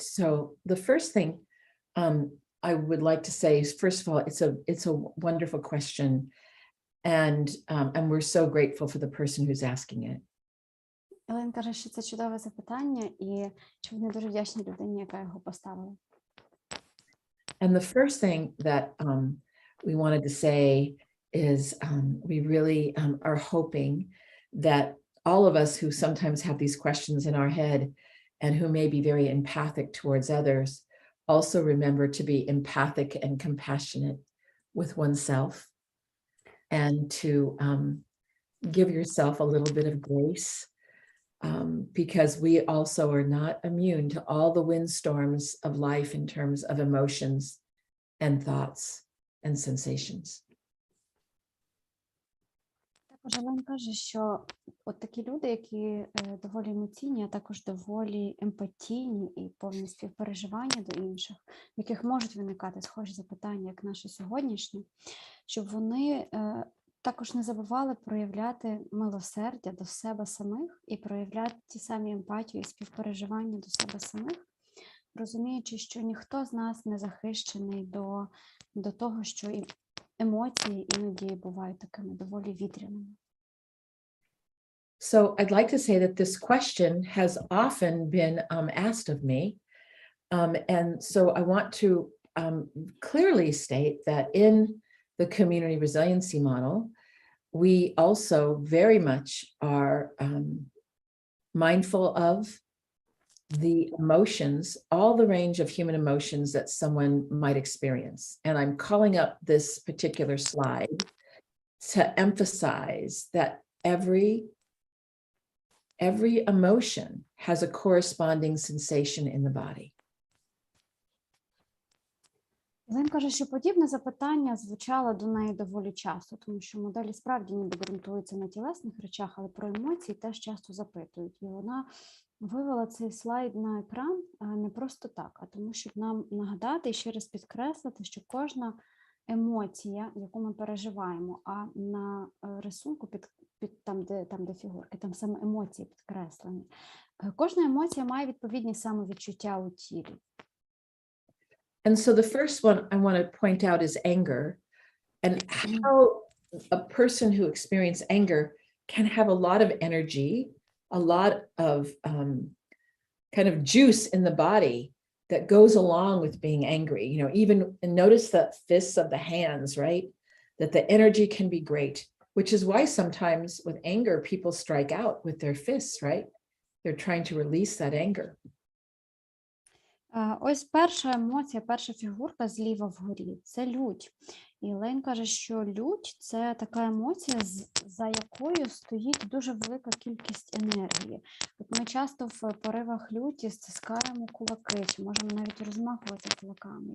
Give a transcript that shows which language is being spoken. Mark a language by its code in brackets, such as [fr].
[en] So the first thing I would like to say is, first of all, it's a wonderful question, and we're so grateful for the person who's asking it. [uk] Елейн каже, що це чудове запитання, і що вони дуже вдячні людині, яка його поставила. [en] And the first thing that we wanted to say is we really are hoping that all of us who sometimes have these questions in our head and who may be very empathic towards others also remember to be empathic and compassionate with oneself, and to give yourself a little bit of grace, because we also are not immune to all the windstorms of life in terms of emotions and thoughts and sensations. [uk] Також Елейн каже, що от такі люди, які доволі емоційні, а також доволі емпатійні і повні співпереживання до інших, в яких можуть виникати схожі запитання, як наше сьогоднішнє, щоб вони також не забували проявляти милосердя до себе самих і проявляти ті самі емпатію і співпереживання до себе самих, розуміючи, що ніхто з нас не захищений до того, що і емоції іноді бувають такими доволі вітряними. [en] So I'd like to say that this question has often been asked of me. And so I want to clearly state that in the community resiliency model, we also very much are mindful of the emotions, all the range of human emotions that someone might experience. And I'm calling up this particular slide to emphasize that every emotion has a corresponding sensation in the body. [uk] Елейн каже, що подібне запитання звучало до неї доволі часто, тому що моделі справді ніби ґрунтуються на тілесних речах, але про емоції теж часто запитують. І вона вивела цей слайд на екран не просто так, а тому, щоб нам нагадати і ще раз підкреслити, що кожна емоція, яку ми переживаємо, а на рисунку там, де фігурки, там саме емоції підкреслені. Кожна емоція має відповідні самовідчуття у тілі. [en] And so the first one I want to point out is anger, and how a person who experiences anger can have a lot of energy, a lot of kind of juice in the body that goes along with being angry. You know, even and notice the fists of the hands, right? That the energy can be great, which is why sometimes with anger, people strike out with their fists, right? They're trying to release that anger. [uk] Ось перша емоція, перша фігурка зліва вгорі – це лють. І Лейн каже, що лють – це така емоція, за якою стоїть дуже велика кількість енергії. От ми часто в поривах люті стискаємо кулаки, чи можемо навіть розмахувати кулаками.